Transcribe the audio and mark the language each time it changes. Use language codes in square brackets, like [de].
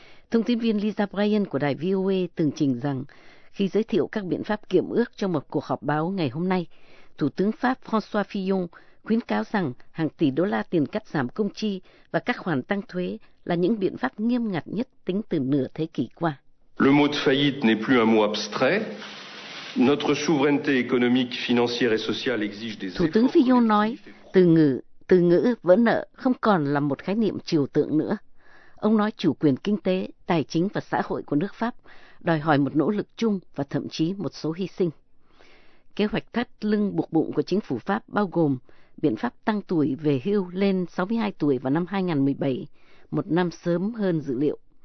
[vi] Thông tin viên Lisa Bryan của đài VOA tường trình rằng, khi giới thiệu các biện pháp kiểm ước trong một cuộc họp báo ngày hôm nay, Thủ tướng Pháp François Fillon khuyến cáo rằng hàng tỷ đô la tiền cắt giảm công chi và các khoản tăng thuế là những biện pháp nghiêm ngặt nhất tính từ nửa thế kỷ qua. [fr] Le mot de faillite n'est plus un mot abstrait. Notre souveraineté économique, financière et sociale exige des efforts. [vi] Thủ tướng Fillon nói, từ ngữ vỡ nợ không còn là một khái niệm trừu tượng nữa. Ông nói chủ quyền kinh tế, tài chính và xã hội của nước Pháp đòi hỏi một nỗ lực chung và thậm chí một số hy sinh. Kế hoạch thắt lưng buộc bụng của chính phủ Pháp bao gồm biện pháp tăng tuổi về hưu lên 62 tuổi vào năm 2017, một năm sớm hơn dự liệu.